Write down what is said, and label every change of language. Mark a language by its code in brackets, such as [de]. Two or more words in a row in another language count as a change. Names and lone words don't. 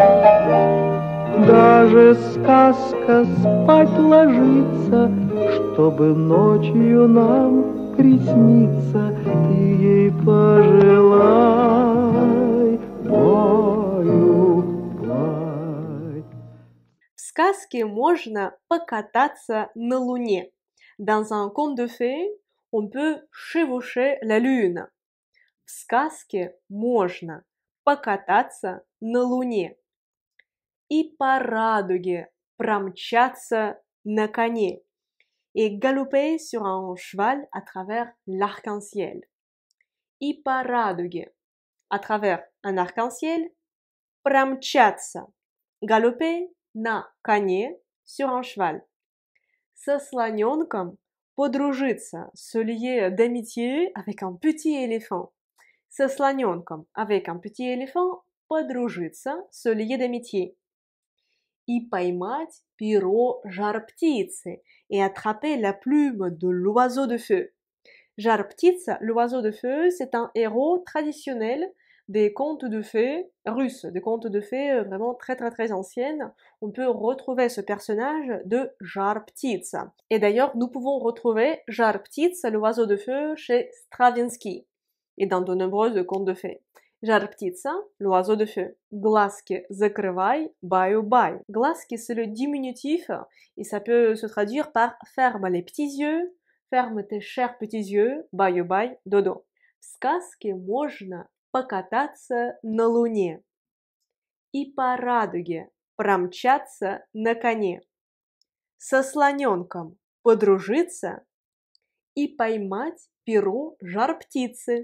[ru] Даже сказка спать ложится, чтобы ночью нам приснится. Ты ей пожелай, баю-бай. В сказке можно покататься на луне. [fr] Dans un conte de fées, on peut chevaucher la lune. [ru] В сказке можно покататься на луне. И по радуге промчаться на коне. [fr] Et galoper sur un cheval à travers l'arc-en-ciel. [ru] И по радуге, [fr] à travers un arc-en-ciel, [ru] промчаться, galoper на коне, [fr] sur un cheval. [ru] Со слоненком подружиться, [fr] se lier d'amitié avec un petit éléphant. [ru] Со слоненком, [fr] avec un petit éléphant, подружиться, se lier d'amitié. [ru] и pоймать перо жар-птицы [fr] et attraper la plume de l'oiseau de feu. [ru] Жар-птица, [fr] l'oiseau de feu, c'est un héros traditionnel des contes de fées russes, des contes de fées vraiment très très très anciennes. On peut retrouver ce personnage de Жар-птица. Et d'ailleurs, nous pouvons retrouver Жар-птица, l'oiseau de feu, chez Stravinsky et dans de nombreux contes de fées. [ru] Жар-птица, [fr] l'oiseau de feu. [ru] Глазки закрывай, баю-бай. Глазки, [fr] c'est le diminutif et ça peut se traduire par ferme les petits yeux, ferme tes chers petits yeux, [ru] баю-бай, dodo. В сказке можно покататься на луне и по радуге промчаться на коне, со слоненком подружиться и поймать перо жар-птицы.